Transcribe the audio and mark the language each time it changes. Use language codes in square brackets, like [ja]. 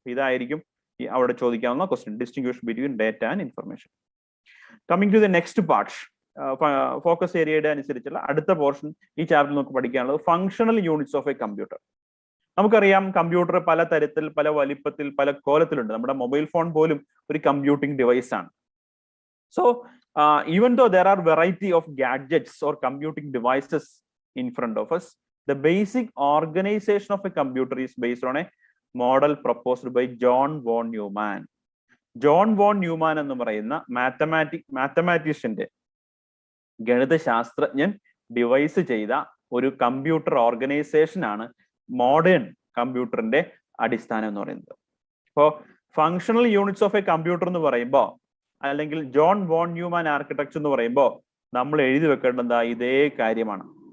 [ml] ഇതായിരിക്കും അവിടെ ചോദിക്കാവുന്ന question, [en] Distinguish between data and information. Coming to the next part, [ml] focus ഏരിയയുടെ അനുസരിച്ചുള്ള അടുത്ത പോർഷൻ ഈ ചാപ്റ്ററിൽ നമുക്ക് പഠിക്കാനുള്ളത് functional units of A computer. നമുക്കറിയാം കമ്പ്യൂട്ടർ പല തരത്തിൽ, പല വലിപ്പത്തിൽ, പല കോലത്തിലുണ്ട്. നമ്മുടെ മൊബൈൽ ഫോൺ പോലും ഒരു കമ്പ്യൂട്ടിംഗ് ഡിവൈസ് ആണ്. [en] So even though there are variety of gadgets or computing devices in front of us, the basic organization of a computer is based on a model proposed by John von Neumann. [ml] John von Newman എന്ന് പറയുന്ന മാത്തമാറ്റീഷ്യന്റെ, ഗണിതശാസ്ത്രജ്ഞൻ device ചെയ്ത ഒരു computer organisation ആണ് modern കമ്പ്യൂട്ടറിന്റെ അടിസ്ഥാനം എന്ന് പറയുന്നത്. അപ്പോൾ functional units of A computer എന്ന് പറയുമ്പോൾ, അല്ലെങ്കിൽ ജോൺ വോൺ ന്യൂമാൻ ആർക്കിടെക്ചർ എന്ന് പറയുമ്പോൾ നമ്മൾ എഴുതി വെക്കേണ്ടത് ഇതേ കാര്യമാണ്.